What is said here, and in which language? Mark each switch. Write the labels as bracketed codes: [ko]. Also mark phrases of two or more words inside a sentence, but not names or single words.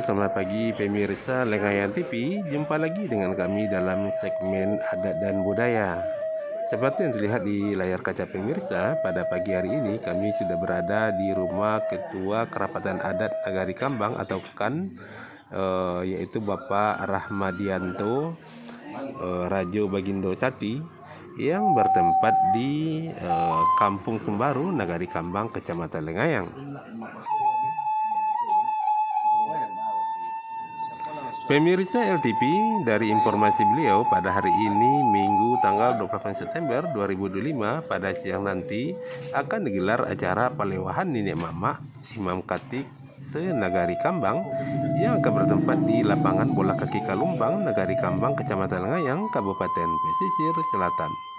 [id] Selamat pagi pemirsa Lengayan TV. Jumpa lagi dengan kami dalam segmen adat dan budaya. Seperti yang terlihat di layar kaca pemirsa, pada pagi hari ini kami sudah berada di rumah Ketua Kerapatan Adat Nagari Kambang atau KAN, yaitu Bapak Rahmadianto Rajo Bagindo Sati, yang bertempat di Kampung Sumbaru, Nagari Kambang, Kecamatan Lengayang. Pemirsa LTP, dari informasi beliau pada hari ini Minggu tanggal 28 September 2025 pada siang nanti akan digelar acara Palewahan Nenek Mama Imam Khatib se-Nagari Kambang yang akan bertempat di lapangan bola kaki Kalumbang, Nagari Kambang, Kecamatan Lengayang, Kabupaten Pesisir Selatan.